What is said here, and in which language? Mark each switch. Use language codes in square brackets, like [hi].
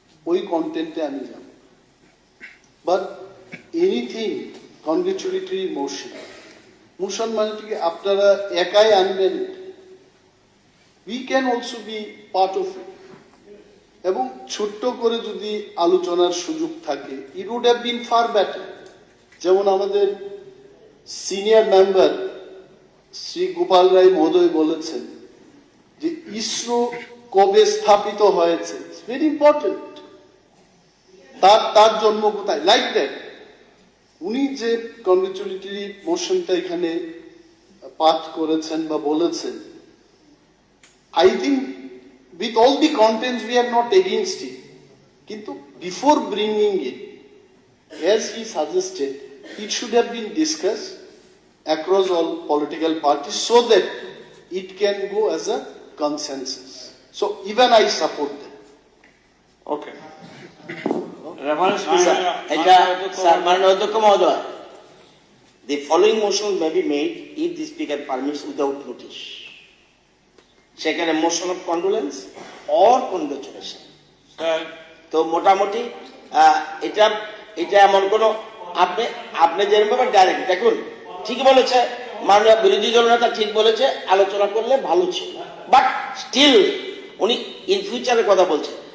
[bn] ওই কন্টেন্টে আমি যাব, [en] but anything congratulatory motion [bn] মানে ঠিক আপনারা একাই আনবেন, [en] we can also be part of it, [bn] এবং ছোট্ট করে যদি আলোচনার সুযোগ থাকে, [en] It would have been far better. [bn] যেমন আমাদের সিনিয়র মেম্বার শ্রী গোপাল রায় মহোদয় বলেছেন যে ইসরো কবে স্থাপিত হয়েছে, [en] it's very important, [bn] তার জন্ম কোথায়, [en] Like that. [bn] উনি যে কংগ্রেচুলেটরি মোশনটা এখানে পাঠ করেছেন বা বলেছেন, [en] I think with all the contents we are not against it. [bn] Kintu [en] before bringing it, as he suggested, it should have been discussed across all political parties so that it can go as a consensus. So even I support that. Okay, reference [bn] এটা sir মাননীয় অধ্যক্ষ মহোদয়, [en] the following motion may be made if the speaker permits without notice. সেখানে motion of condolence or congratulation. [bn] তো মোটামুটি এটা এটা এমন কোনো আপনি যেরকম ডাইরেক্ট দেখুন, ঠিক বলেছে মাননীয় বিরোধী দলনেতা, ঠিক বলেছে, আলোচনা করলে ভালো ছিল, [en] but still [bn] উনি ইন ফিউচারের কথা বলছে।